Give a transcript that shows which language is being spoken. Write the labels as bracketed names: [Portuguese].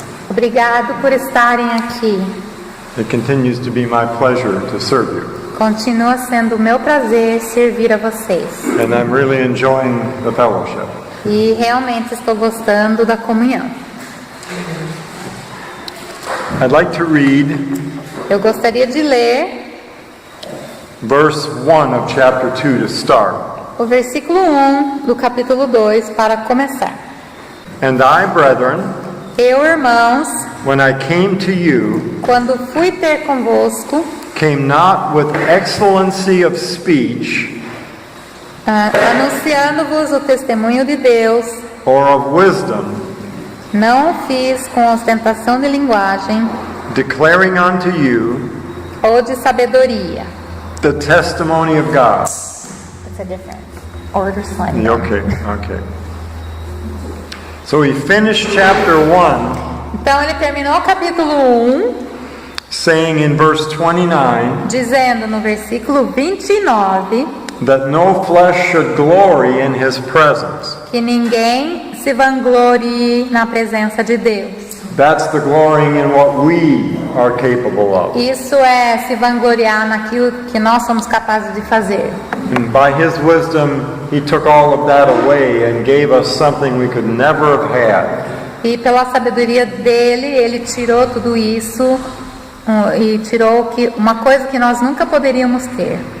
[Portuguese] Obrigado por estarem aqui. [English] It continues to be my pleasure to serve you. [Portuguese] Continua sendo o meu prazer servir a vocês. [English] And I'm really enjoying the fellowship. [Portuguese] E realmente estou gostando da comunhão. [English] I'd like to read [Portuguese] Eu gostaria de ler [English] verse 1 of chapter 2 to start. [Portuguese] o versículo 1 do capítulo 2 para começar. [English] And I, brethren, [Portuguese] Eu, irmãos, [English] when I came to you, [Portuguese] quando fui ter convosco, [English] came not with excellency of speech [Portuguese] anunciando-vos o testemunho de Deus, [English] or of wisdom, [Portuguese] não o fiz com ostentação de linguagem [English] declaring unto you [Portuguese] ou de sabedoria. [English] the testimony of God. That's a different order slide. Okay. So we finished chapter 1 [Portuguese] Então ele terminou o capítulo 1 [English] saying in verse 29 [Portuguese] dizendo no versículo 29 [English] that no flesh should glory in his presence. [Portuguese] que ninguém se vanglorie na presença de Deus. [English] That's the glorying in what we are capable of. [Portuguese] Isso é se vangloriar naquilo que nós somos capazes de fazer. [English] And by his wisdom, he took all of that away and gave us something we could never have had. [Portuguese] E pela sabedoria dele, ele tirou tudo isso e tirou uma coisa que nós nunca poderíamos ter.